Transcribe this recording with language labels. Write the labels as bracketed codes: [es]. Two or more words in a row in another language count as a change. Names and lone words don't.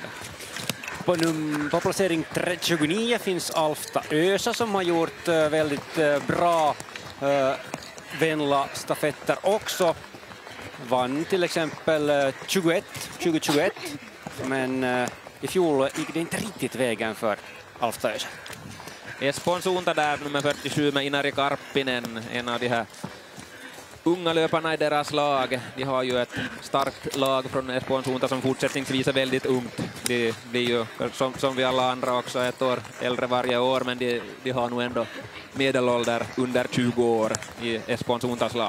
[sv] På placering 29 finns Alfta Ösa som har gjort väldigt bra Venla-stafetter också. Vann till exempel 2021, men i fjol gick det inte riktigt vägen för Alfta Ösa. Espoon suunta där, nummer 47 med Inari Karppinen, en av de här unga löparna i deras lag. De har ju ett starkt lag från Espoon suunta som fortsättningsvis är väldigt ungt. De blir ju, som vi alla andra, också ett år äldre varje år, men de har nog ändå medelålder under 20 år i Espoon suuntas lag.